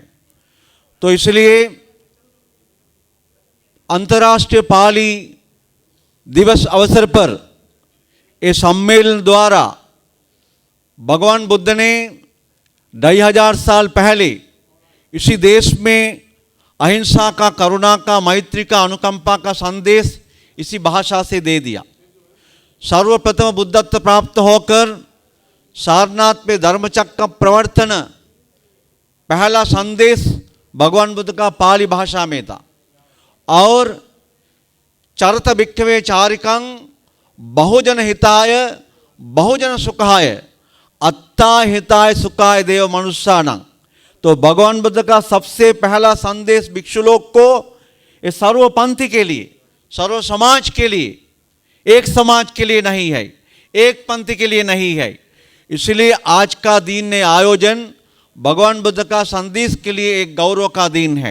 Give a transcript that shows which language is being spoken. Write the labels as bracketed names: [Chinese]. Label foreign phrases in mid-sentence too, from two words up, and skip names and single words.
[Hindi] तो इसलिए अंतर्राष्ट्रीय पाली दिवस अवसर पर ये सम्मेलन द्वारा भगवान बुद्ध ने 2500 साल पहले इसी देश में अहिंसा का, करुणा का, मैत्री का, अनुकंपा का संदेश इसी भाषा से दे दिया। सर्वप्रथम बुद्धत्व प्राप्त होकर सारनाथ में धर्मचक्र का प्रवर्तन, पहला संदेश भगवान बुद्ध का पाली भाषा में था। [Pali] और चरत भिक्षवे चारिकं बहुजन हिताय बहुजन सुखाय अत्ता हिताय सुखाय देव मनुष्याणां। [Hindi] तो भगवान बुद्ध का सबसे पहला संदेश भिक्षु लोग को ये सर्वपंथी के लिए, सर्व समाज के लिए, एक समाज के लिए नहीं है, एक पंथी के लिए नहीं है। इसलिए आज का दिन ने आयोजन भगवान बुद्ध का संदेश के लिए एक गौरव का दिन है।